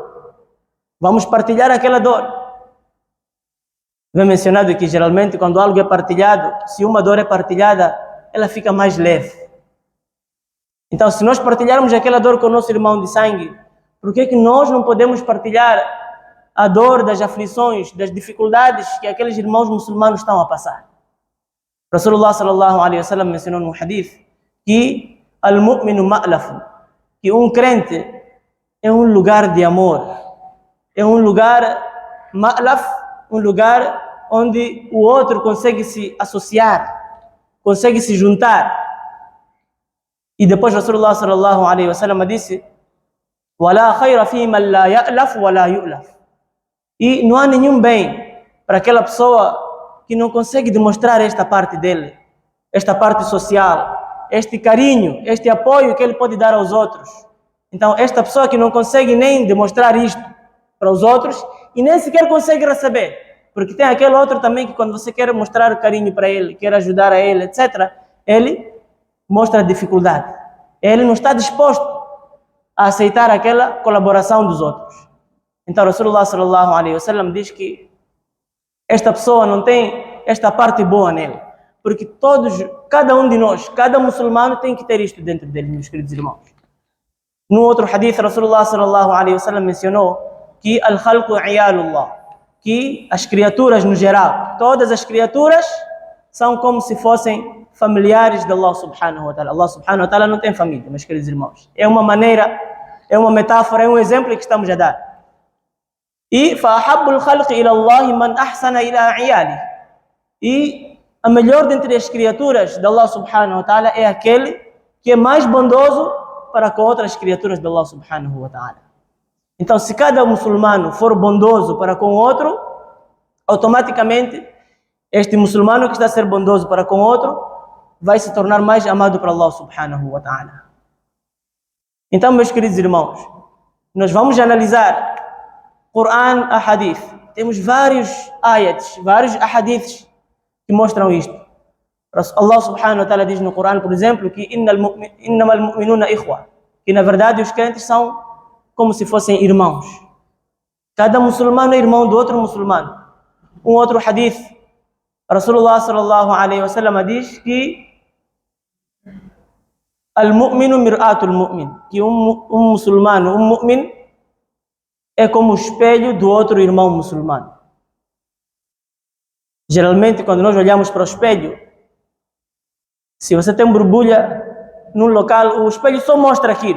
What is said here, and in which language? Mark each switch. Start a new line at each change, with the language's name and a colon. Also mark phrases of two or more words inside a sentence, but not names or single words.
Portuguese: Vamos partilhar aquela dor. Vem mencionado que geralmente quando algo é partilhado, se uma dor é partilhada, ela fica mais leve. Então, se nós partilharmos aquela dor com o nosso irmão de sangue, Por que nós não podemos partilhar a dor das aflições, das dificuldades que aqueles irmãos muçulmanos estão a passar? Rasulullah
Arabic: صلى الله عليه وسلم
Portuguese: mencionou no hadith que
Arabic: المؤمن مألف,
Portuguese: que um crente é um lugar de amor, é um lugar ma'laf, um lugar onde o outro consegue se associar, consegue se juntar. E depois Rasulullah
Arabic: صلى الله عليه وسلم
Portuguese: disse:
Arabic: "ولا خير في من لا يألف ولا يؤلف."
Portuguese: E não há nenhum bem para aquela pessoa que não consegue demonstrar esta parte dele, esta parte social, este carinho, este apoio que ele pode dar aos outros. Então, esta pessoa que não consegue nem demonstrar isto para os outros e nem sequer consegue receber, porque tem aquele outro também que quando você quer mostrar carinho para ele, quer ajudar a ele, etc., ele mostra dificuldade. Ele não está disposto a aceitar aquela colaboração dos outros. Então, Rasulullah
Arabic: صلى الله عليه وسلم
Portuguese: diz que esta pessoa não tem esta parte boa nele, porque cada um de nós, cada muçulmano tem que ter isto dentro dele, meus queridos irmãos. No outro hadith, Rasulullah
Arabic: صلى الله عليه وسلم
Portuguese: mencionou que
Arabic: الخلق عيال الله,
Portuguese: que as criaturas no geral, todas as criaturas são como se fossem familiares de Allah
Arabic: سبحانه وتعالى.
Portuguese: Allah
Arabic: سبحانه وتعالى
Portuguese: não tem família, meus queridos irmãos. É uma maneira, é uma metáfora, é um exemplo que estamos a dar.
Arabic: E فَأَحَبُّ الْخَلْقِ إِلَى اللَّهِ مَنْ أَحْسَنَ إِلَى عِيَالِهِ.
Portuguese: E a melhor dentre as criaturas de Allah
Arabic: سبحانه وتعالى
Portuguese: é aquele que é mais bondoso para com outras criaturas de Allah
Arabic: سبحانه وتعالى.
Portuguese: Então, se cada muçulmano for bondoso para com o outro, automaticamente este muçulmano que está a ser bondoso para com o outro vai se tornar mais amado para Allah
Arabic: سبحانه وتعالى.
Portuguese: Então, meus queridos irmãos, nós vamos analisar Quran, Ahadith. Temos vários ayats, vários ahadiths que mostram isto. Allah
Arabic: سبحانه وتعالى
Portuguese: diz no Quran, por exemplo, que
Arabic: إنما المؤمنون إخوة,
Portuguese: que na verdade os crentes são como se fossem irmãos. Cada muçulmano é irmão do outro muçulmano. Um outro hadith, Rasulullah
Arabic: صلى الله عليه وسلم
Portuguese: diz que
Arabic: المؤمن مرآة المؤمن,
Portuguese: que um muçulmano, um mu'min é como o espelho do outro irmão muçulmano. Geralmente, quando nós olhamos para o espelho, se você tem borbulha num local, o espelho só mostra aquilo.